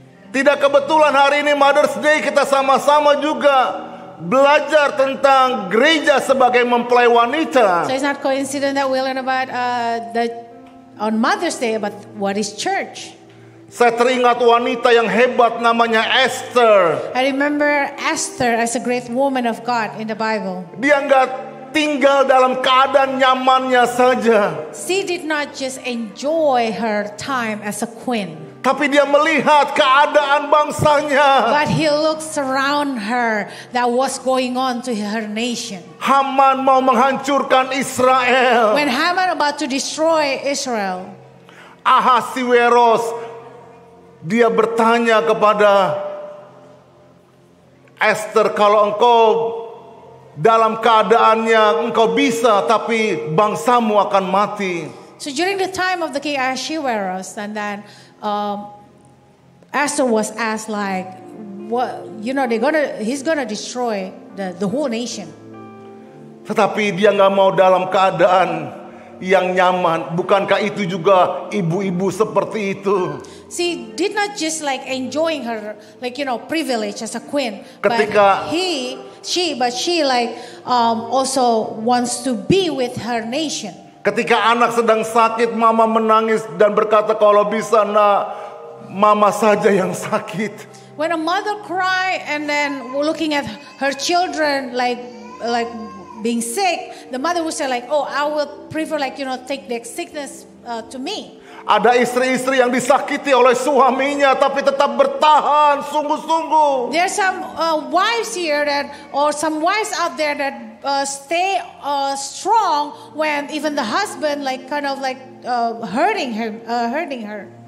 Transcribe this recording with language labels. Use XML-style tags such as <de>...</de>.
<id>Tidak kebetulan hari ini Mother's Day kita sama-sama juga belajar tentang gereja sebagai mempelai wanita.</id> <en>So it's not coincidence that we learn about on Mother's Day about what is church.</en> <id>Saya teringat wanita yang hebat namanya Esther.</id> <en>I remember Esther as a great woman of God in the Bible.</en> <id>Dia nggak tinggal dalam keadaan nyamannya saja.</id> <en>She did not just enjoy her time as a queen.</en> <id>Tapi dia melihat keadaan bangsanya.</id> <en>But he looks around her that was going on to her nation.</en> <id>Haman mau menghancurkan Israel.</id> <en>When Haman about to destroy Israel,</en> <id>Ahasiweros dia bertanya kepada Esther, kalau engkau dalam keadaannya engkau bisa, tapi bangsamu akan mati.</id> <en>So during the time of the king Ahasuerus, and then Esther was asked like, what, he's gonna destroy the whole nation.</en> <id>Tetapi dia nggak mau dalam keadaan yang nyaman. Bukankah itu juga ibu-ibu seperti itu?</id> <en>She did not just like enjoying her privilege as a queen,</en> <id>Ketika</id> <en>but she also wants to be with her nation.</en> <id>Ketika anak sedang sakit, mama menangis dan berkata, kalau bisa nak, mama saja yang sakit.</id> <en>When a mother cry and then looking at her children like being sick, the mother would say like, oh, I would prefer like, take the sickness to me.</en> <id>Ada istri-istri yang disakiti oleh suaminya tapi tetap bertahan sungguh-sungguh.</id> <en>There's some wives here or some wives out there that stay strong when even the husband hurting her.</en>